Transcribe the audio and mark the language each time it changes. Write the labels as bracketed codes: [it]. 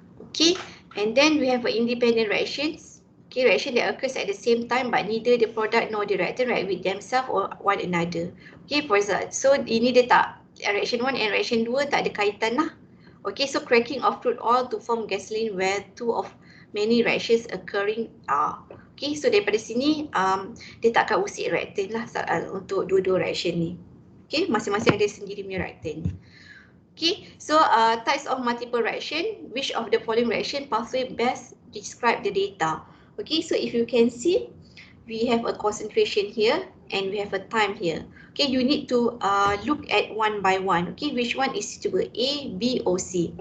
[en] Okay, and then we have independent reactions. Okay, reaction that occurs at the same time but neither the product nor the reactant react with themselves or one another. Okay, for example, so [ms] ini dia tak, [en] reaction 1 and reaction 2 [ms] tak ada kaitan lah. [en] Okay, so cracking of crude oil to form gasoline where two of many reactions occurring are. Okay, so [ms] daripada sini dia tak akan usik reactant lah untuk dua-dua reaction ni. [en] Okay, [ms] masing-masing ada sendiri punya reactant. [en] Okay, so types of multiple reaction, which of the following reaction pathway best describe the data? Okay, so if you can see, we have a concentration here and we have a time here. Okay, you need to look at one by one. Okay, which one is suitable, A, B, or C?